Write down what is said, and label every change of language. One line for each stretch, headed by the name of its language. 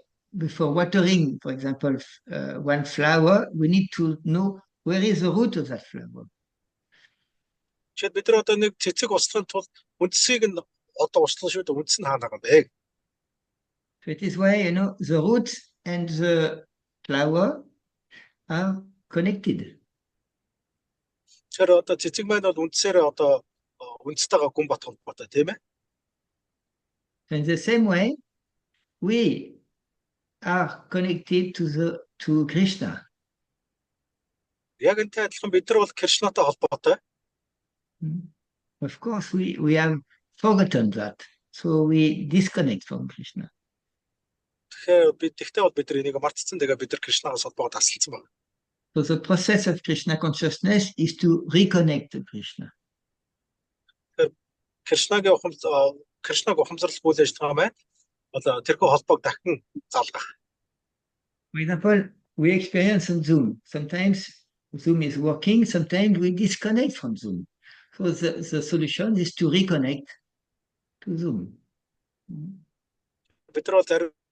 English: Before watering, for example, one flower, we need to know where is the root of that flower.
Mongolian: Тэгэхэд бид нар одоо нэг цэцэг услахын тулд үндэсийг нь одоо услах шүү дээ. Үндэс нь хаана байгаа юм бэ?
English: So it is why, the root and the flower are connected.
Mongolian: Тэгэхээр одоо цэцэг маань бол үндэсээр одоо үндэстэйгээ гүн бат холбоотой тийм ээ.
English: So in the same way, we are connected to Krishna.
Mongolian: Яг энтэй адилхан бид нар бол Кришнатай холбоотой.
English: Of course, we have forgotten that, so we disconnect from Krishna.
Mongolian: Тэгтээ бол бид нар энийг мартцсан. Тэгээ бид нар Кришнагаас холбоогод асалсан байна.
English: So the process of Krishna consciousness is to reconnect to Krishna.
Mongolian: Кришнаг ухамсарлах үйл ажиллагаа маань одоо тэрхүү холбоог дахин залгах.
English: For example, we experience on Zoom. Sometimes Zoom is working, sometimes we disconnect from Zoom. So the solution is to reconnect to Zoom.
Mongolian: Бид нар бол